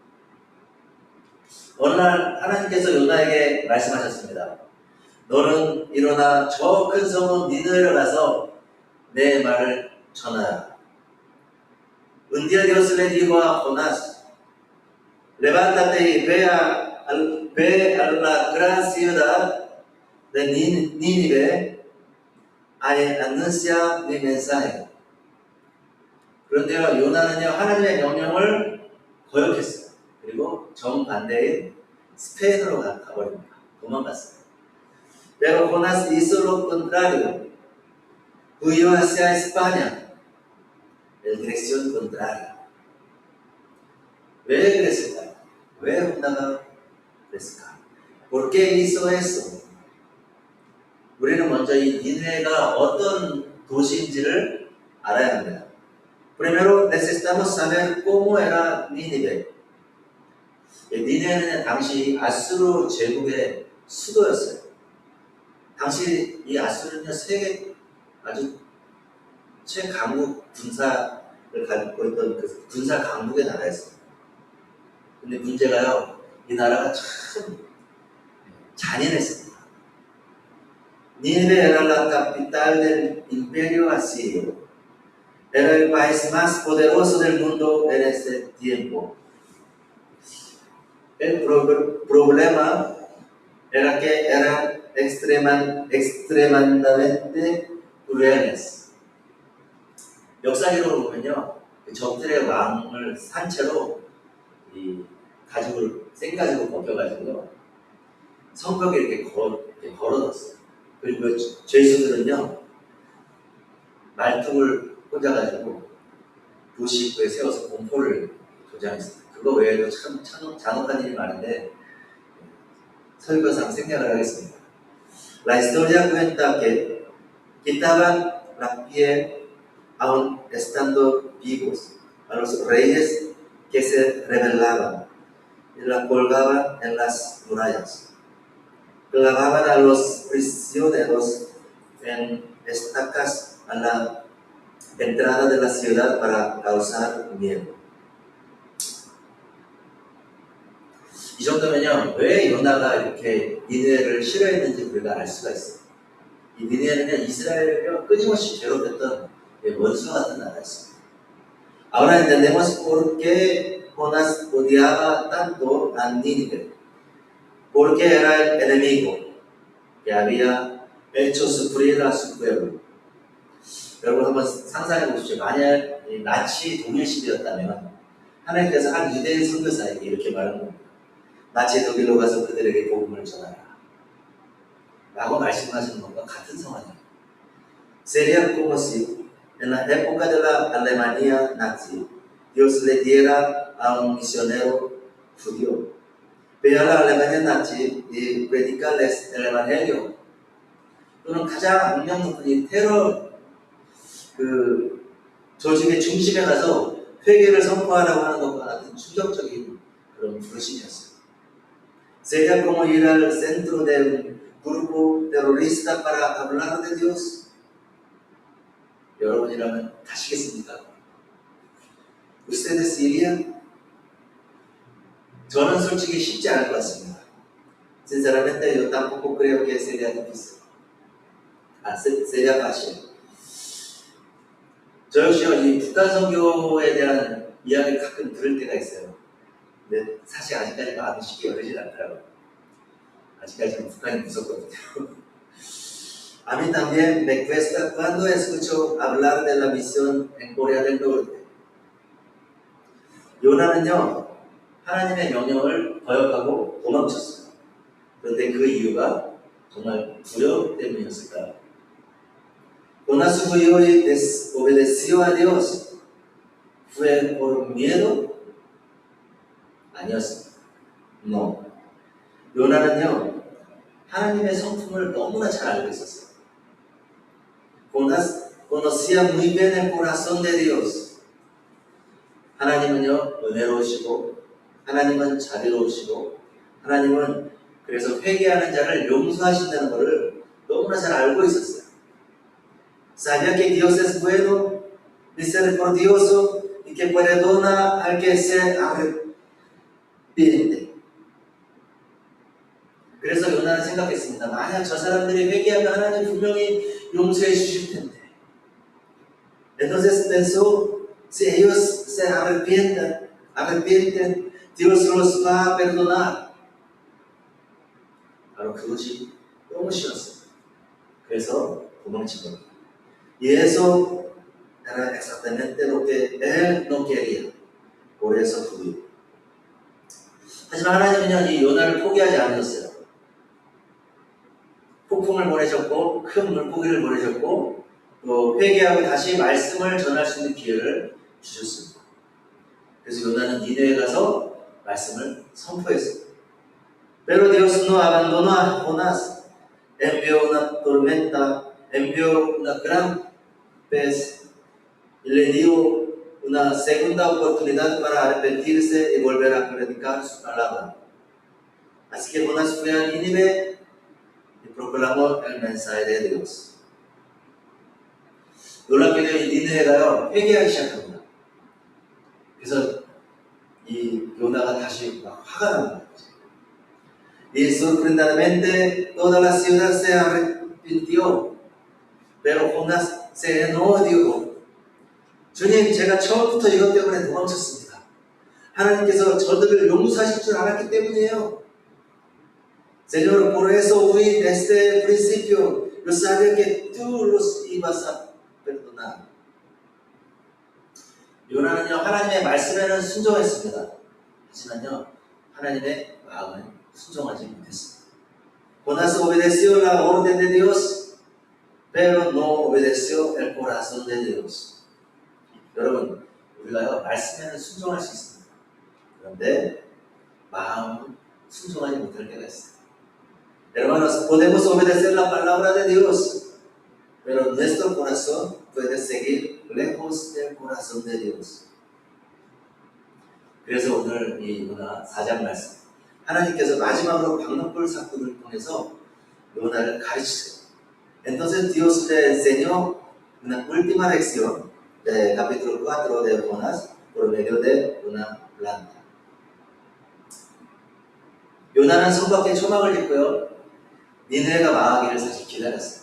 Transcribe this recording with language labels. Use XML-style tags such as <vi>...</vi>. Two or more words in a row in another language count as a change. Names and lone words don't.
<ko>어느 날 하나님께서 요나에게 말씀하셨습니다. 너는 일어나 저 큰 성읍 니느웨로 가서 내 말을 전하라.</ko> <es>Un día Dios le dijo a Jonás, levántate y ve a la gran ciudad de Nínive a anunciar mi mensaje.</es> <ko>그런데요, 요나는요, 하나님의 명령을 거역했어요. 그리고 정반대인 스페인으로 가버립니다. 도망갔어요.</ko> <es>Pero Jonás hizo lo contrario. Huyó hacia España, en dirección contraria.</es> <ko>왜 그랬을까요? 왜 혼나가 그랬을까?</ko> <es>¿Por qué hizo eso?</es> <ko>우리는 먼저 이 니느웨가 어떤 도시인지를 알아야 합니다.</ko> <es>Primero necesitamos saber cómo era Nínive.</es> <ko>니네는 당시 아수르 제국의 수도였어요. 당시 이 아수르는 세계 아주 최강국 군사를 갖고 있던 그 군사 강국의 나라였어요. 근데 문제가요, 이 나라가 참 잔인했습니다.</ko> <es>Nínive era la capital del imperio asirio. Era el país más poderoso del mundo en ese tiempo. El problema era que eran extremadamente crueles.</es> <ko>역사기록을 보면요, 적들의 왕을 산채로 이 가죽을 생가죽을 벗겨가지고 성벽에 이렇게 걸어놨어요. 그리고 죄수들은요, 말뚝을 꽂아가지고 도시 입구에 세워서 공포를 조장했어요. 그거 외에도 참 잔혹한 일이 많은데 설교상 생략을 하겠습니다.</ko> <es>La historia cuenta que quitaban la piel aún estando vivos a los reyes que se rebelaban y la colgaban en las murallas. Clavaban a los prisioneros en estacas a la entrada de la ciudad para causar miedo.</es> <ko>이 정도면요, 왜 요나가 이렇게 니느웨를 싫어했는지 우리가 알 수가 있어요. 이 니느웨는 이스라엘을 끊임없이 괴롭혔던 원수와 같은 나라였습니다.</ko> <es>Ahora entendemos por qué Jonás odiaba tanto a Nínive, porque era el enemigo que había hecho sufrir a su pueblo.</es> <ko>여러분 한번 상상해 보십시오. 만약 나치 동일 시대였다면 하나님께서 한 유대인 선교사에게 이렇게 말한 겁니다. 나치 독일로 가서 그들에게 복음을 전하라 라고 말씀하시는 것과 같은 상황이에요.</ko> <es>Sería como si en la época de la Alemania nazi Dios le diera a un misionero judío ve a la Alemania nazi y predicarles el evangelio.</es> <ko>또는 가장 악명 높은 이 테러 조직의 중심에 가서 회개를 선포하라고 하는 것과 같은 충격적인 그런 부르심이었어요.</ko> <es>Sería como ir al centro de un grupo terrorista para hablar de Dios.</es> <ko>여러분이라면 가시겠습니까?</ko> <es>Ustedes irían?</es> <ko>저는 솔직히 쉽지 않을 것 같습니다.</ko> <es>Sinceramente, yo tampoco creo que sería difícil. Sería fácil.</es> <ko>저 역시요, 이 북한 선교에 대한 이야기를 가끔 들을 때가 있어요. 근데 사실 아직까지 마음이 쉽게 열리진 않더라고요. 아직까지는 북한이 무섭거든요.</ko> <es>A mí también me cuesta cuando escucho hablar de la misión en Corea del Norte.</es> <ko>요나는요, 하나님의 명령을 거역하고 도망쳤어요. 그런데 그 이유가 정말 두려움 때문이었을까요?</ko> <es>Jonás huyó y desobedeció a Dios. ¿Fue por miedo?</es> <ko>아니었습니다.</ko> <es>No.</es> <ko>요나는요, 하나님의 성품을 너무나 잘 알고 있었어요.</ko> <es>Jonás conocía muy bien el corazón de Dios.</es> <ko>하나님은요, 은혜로우시고, 하나님은 자비로우시고, 하나님은 그래서 회개하는 자를 용서하신다는 것을 너무나 잘 알고 있었어요.</ko> <es>Sabía que Dios es bueno, misericordioso y que perdona al que se arrepiente.</es> <ko>그래서 요나는 생각했습니다. 만약 저 사람들이 회개하면 하나님 분명히 용서해 주실 텐데.</ko> <es>Entonces pensó, si ellos se arrepienten, Dios los va a perdonar.</es> <ko>바로 그것이 너무 쉬웠어요. 그래서 도망친 겁니다.</ko> <es>Y eso era exactamente lo que él no quería. Por eso huyó.</es> <ko>하지만 하나님은요, 이 요나를 포기하지 않으셨어요. 폭풍을 보내셨고, 큰 물고기를 보내셨고, 또 회개하고 다시 말씀을 전할 수 있는 기회를 주셨습니다. 그래서 요나는 니네에 가서 말씀을 선포했습니다.</ko> <es>Pero Dios no abandonó a Jonás. Envió una tormenta, envió una gran pez y le dio una segunda oportunidad para arrepentirse y volver a predicar su palabra. Así que Jonás fue a Nínive y proclamó el mensaje de Dios.</es> <ko>놀랍게도 이 니느웨가요 회개하기 시작합니다. 그래서 이 요나가 다시 막 화가 나는 거예요.</ko> <es>Y sorprendentemente toda la ciudad se arrepintió, pero Jonás se enojó y dijo,</es> <ko>주님, 제가 처음부터 이것 때문에 도망쳤습니다. 하나님께서 저들을 용서하실 줄 알았기 때문이에요.</ko> <es>Señor, por eso fui desde el principio. Yo sabía que tú los ibas a perdonar.</es> <ko>요나는요, 하나님의 말씀에는 순종했습니다. 하지만요, 하나님의 마음에 순종하지 못했습니다.</ko> <es>Jonás obedeció la orden de Dios, pero no obedeció el corazón de Dios.</es> <ko>여러분, 우리가요, 말씀에는 순종할 수 있습니다. 그런데 마음은 순종하지 못할 때가 있어요.</ko> <es>Hermanos, podemos obedecer la palabra de Dios, pero nuestro corazón puede seguir lejos del corazón de Dios.</es> <ko>그래서 오늘 이 요나 4장 말씀, 하나님께서 마지막으로 박농불 사건을 통해서 요나를 가르치세요.</ko> <es>Entonces Dios le enseñó una última lección del capítulo 4 de Jonás por medio de una planta.</es> <ko>요나는 성밖에 초막을 짓고요, 니느웨가 망하기를 사실 기다렸어요.</ko>